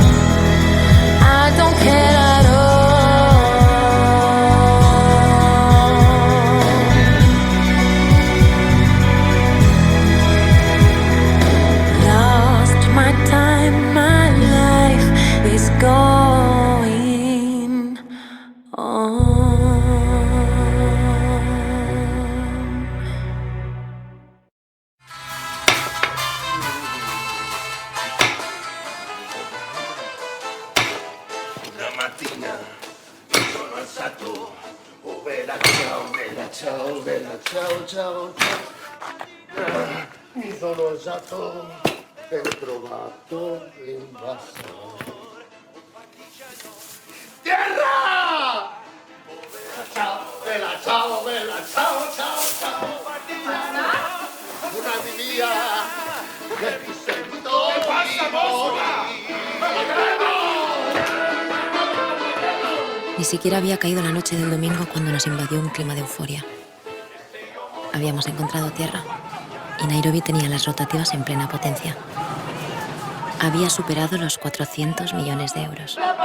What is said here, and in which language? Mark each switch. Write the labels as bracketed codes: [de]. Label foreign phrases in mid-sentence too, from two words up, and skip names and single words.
[en] I don't care at all. Lost my time, my life is going on. [it] Una mattina sono alzato, oh bella ciao, bella ciao, bella ciao, ciao, ciao. Mi sono alzato e ho trovato l'invasore. [es] Tierra! [it] Ciao, bella ciao, bella ciao, ciao, ciao. Una via che mi sento [es] Ni siquiera había caído la noche del domingo cuando nos invadió un clima de euforia. Habíamos encontrado tierra y Nairobi tenía las rotativas en plena potencia. Había superado los 400 millones de euros.